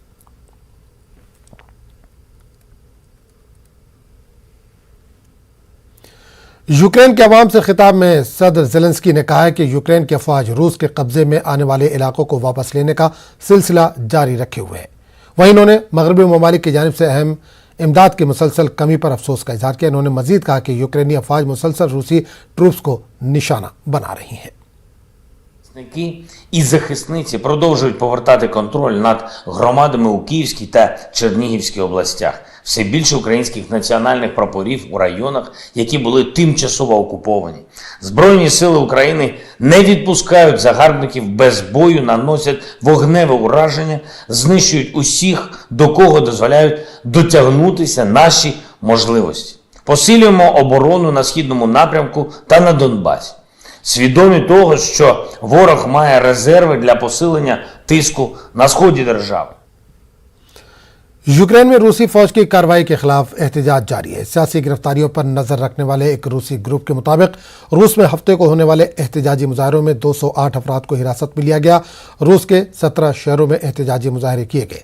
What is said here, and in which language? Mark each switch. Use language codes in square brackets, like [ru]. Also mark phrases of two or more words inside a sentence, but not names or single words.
[ur] یوکرین کے عوام سے خطاب میں صدر زیلنسکی نے کہا ہے کہ یوکرین کی افواج روس کے قبضے میں آنے والے علاقوں کو واپس لینے کا سلسلہ جاری رکھے ہوئے ہے. وہیں انہوں نے مغربی ممالک کی جانب سے اہم امداد کی مسلسل کمی پر افسوس کا اظہار کیا. انہوں نے مزید کہا کہ یوکرینی افواج مسلسل روسی ٹروپس کو نشانہ بنا رہی ہیں. [uk] І захисниці продовжують повертати контроль над громадами у Київській та Чернігівській областях. Все більше українських національних прапорів у районах, які були тимчасово окуповані. Збройні сили України не відпускають загарбників без бою, наносять вогневе ураження, знищують усіх, до кого дозволяють дотягнутися наші можливості. Посилюємо оборону на Східному напрямку та на Донбасі. Свідомі того, що ворог має резерви для посилення тиску на сході держави. [ur] یوکرین میں روسی فوج کی کارروائی کے خلاف احتجاج جاری ہے. سیاسی گرفتاریوں پر نظر رکھنے والے ایک روسی گروپ کے مطابق روس میں ہفتے کو ہونے والے احتجاجی مظاہروں میں 208 افراد کو حراست میں لیا گیا. روس کے 17 شہروں میں احتجاجی مظاہرے کیے گئے.